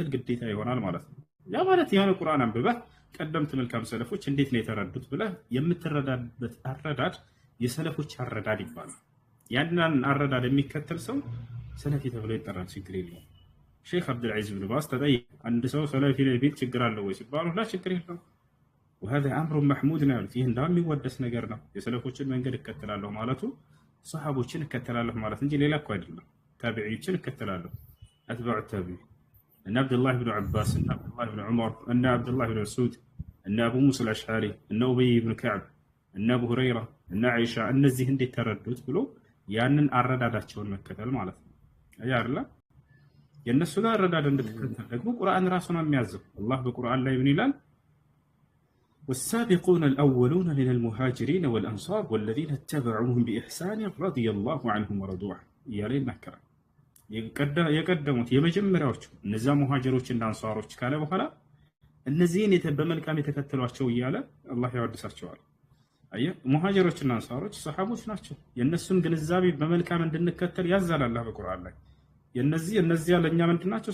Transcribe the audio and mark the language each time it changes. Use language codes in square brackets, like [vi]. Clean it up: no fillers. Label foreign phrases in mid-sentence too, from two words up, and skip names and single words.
[am] ግዴታ ይሆናል ማለት ነው። ያ ማለት የሆነ ቁርአን አንብበህ ቀደምት መልካም ሰለፎች እንዴት ነው የተረዱት ብለህ የምትረዳበት አረዳድ የሰለፎች አረዳድ ይባላል። ያንን አረዳድ የሚከተል ሰው ሰለፊ ተብሎ ይጠራል። ችግር የለውም። ሼክ አብዱልዓዚዝ ብን ባዝ ተጠይቅ አንድ ሰው ሰለፊ ላይ ቢል ችግር አለው ወይ ሲባሉ ላ ችግር የለውም [ar] وهذا امر محمود [am] ነው ያሉት። ይህ እንደሚወደስ ነገር ነው። የሰለፎችን መንገድ እከተላለሁ ማለቱ ሰሃቦችን እከተላለሁ ማለት እንጂ ሌላ እኮ አይደለም። ታቢዒዎችን እከተላለሁ [ar] أتباع تابعي [am] እነ አብዱላህ ብን ዐባስ እነ አብዱላህ ብን ዑመር እነ አብዱላህ ብን መስዑድ እነ አቡ ሙሳ አልአሽዓሪ እነ ኡበይ ብን ከዕብ እነ አቡ ሁረይራ እነ አይሻ እነዚህ እንዴት ተረዱት ብሎ ያንን አረዳዳቸውን መከተል ማለት ነው። አያ አይደለ? የነሱ ጋር ረዳድ እንድትከተል ደግሞ ቁርአን ራሱ ነው የሚያዘው። አላህ በቁርአን ላይ ምን ይላል? [ar] والسابقون الأولون من المهاجرين والأنصار والذين اتبعوهم بإحسان رضي الله عنهم ورضوا عنه [am] እያለ ይናገራል። የቀደሙት የመጀመሪያዎቹ እነዛ ሙሃጅሮችና አንሷሮች ካለ በኋላ እነዚህን በመልካም የተከተሏቸው እያለ አላህ ያወድሳቸዋል። አየህ ሙሃጅሮችና አንሷሮች ሰሃቦች ናቸው። የእነሱን ግንዛቤ በመልካም እንድንከተል ያዛል አላህ በቁርአን ላይ። እነዚያ ለእኛ ምንድን ናቸው?